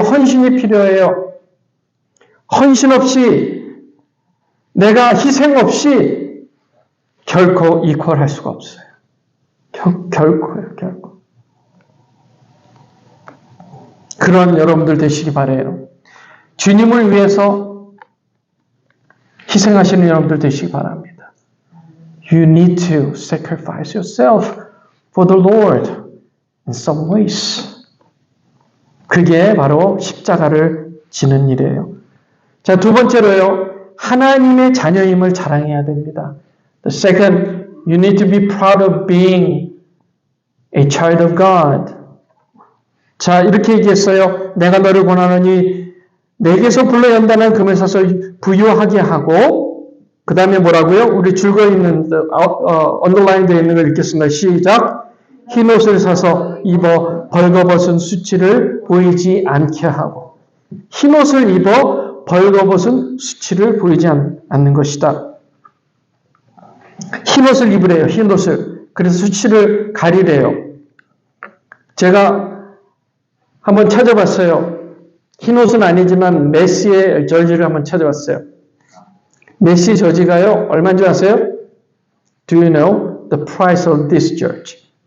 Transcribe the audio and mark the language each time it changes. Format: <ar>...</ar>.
<ko>헌신이 필요해요. 헌신 없이 내가 희생 없이 결코 이퀄할 수가 없어요. 결코요. 그런 여러분들 되시기 바라요. 주님을 위해서 희생하시는 여러분들 되시기 바랍니다.</ko> <en>You need to sacrifice yourself for the Lord in some ways.</en> <ko>그게 바로 십자가를 지는 일이에요. 자, 두 번째로요. 하나님의 자녀임을 자랑해야 됩니다.</ko> <en>The second, you need to be proud of being a child of God.</en> <ko>자, 이렇게 얘기했어요. 내가 너를 권하노니 내게서 불러 연단한 금을 사서 부유하게 하고 그 다음에 뭐라고요? 우리 줄거 있는 언더라인 되어 있는 걸 읽겠습니다. 시작. 흰 옷을 사서 입어 벌거벗은 수치를 보이지 않게 하고 흰 옷을 입어 벌거벗은 수치를 보이지 않는 것이다. 흰 옷을 입으래요. 흰 옷을. 그래서 수치를 가리래요. 제가 한번 찾아봤어요. 흰 옷은 아니지만 메시의 저지를 한번 찾아봤어요. 메시 저지가요. 얼마인지 아세요?</ko> <en>Do you know the price of this church?</en>